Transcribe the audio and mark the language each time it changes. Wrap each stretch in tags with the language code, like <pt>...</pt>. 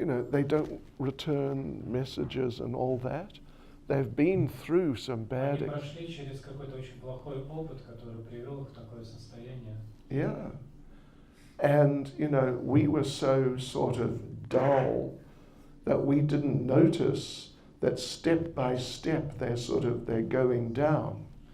<en>They don't return messages and all that. They've been through some bad...</en> <ru>Они прошли через какой-то очень плохой опыт, который привел их в такое состояние.</ru> <en>Yeah. And, we were so sort of dull that we didn't notice that step by step they're going down.</en>